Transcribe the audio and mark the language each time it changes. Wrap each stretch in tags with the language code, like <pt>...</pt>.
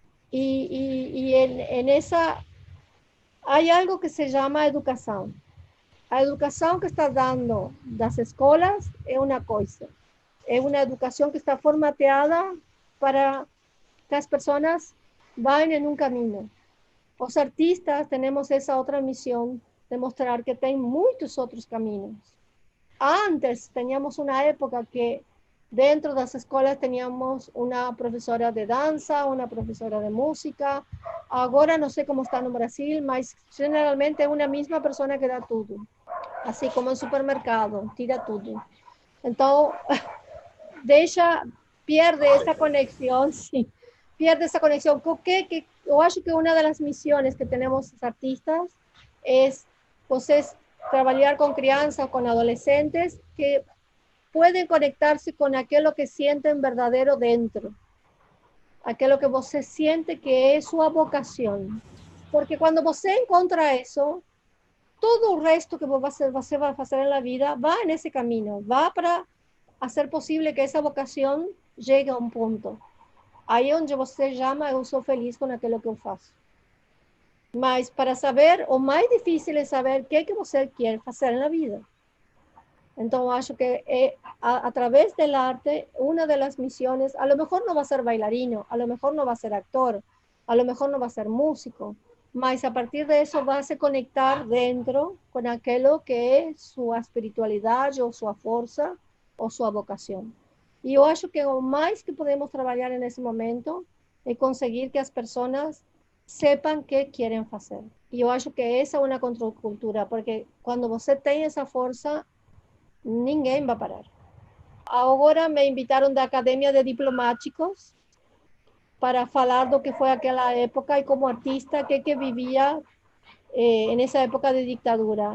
<pt>E nessa, há algo que se chama educação. A educação que está dando das escolas é uma coisa. É uma educação que está formateada para que as pessoas vão em um caminho.</pt> <es>Los artistas tenemos esa otra misión de mostrar que hay muchos otros caminos. Antes teníamos una época que dentro de las escuelas teníamos una profesora de danza, una profesora de música. Ahora no sé cómo está en Brasil, pero generalmente es una misma persona que da todo. Así como en supermercado, tira todo. Entonces, pierde esa conexión, sí, pierde esa conexión. Yo acho que una de las misiones que tenemos los artistas es, pues, trabajar con crianças, con adolescentes que pueden conectarse con aquello que sienten verdadero dentro, aquello que você siente que es su vocación. Porque cuando</es> <pt>você encontra</pt> <es>eso, todo el resto que você va a hacer en la vida va en ese camino, va para hacer posible que esa vocación llegue a un punto.</es> <pt>Aí onde você chama, eu sou feliz com aquilo que eu faço. Mas para saber, o mais difícil é saber o que você quer fazer na vida. Então, acho que</pt> <es>a través del arte, una de las misiones, a lo mejor no va a ser bailarino, a lo mejor no va a ser actor, a lo mejor no va a ser músico, mas a partir de eso va a se conectar dentro con aquello que es su espiritualidad o su fuerza o su vocación. Y yo acho que lo más que podemos trabajar en ese momento es conseguir que las personas sepan qué quieren hacer. Y yo acho que esa es una contracultura, porque cuando</es> <pt>você tem</pt> <es>esa fuerza,</es> <pt>ninguém vai parar. Agora me invitaram da Academia de Diplomáticos para falar do que foi aquela época e como artista, que vivia nessa época de ditadura.</pt>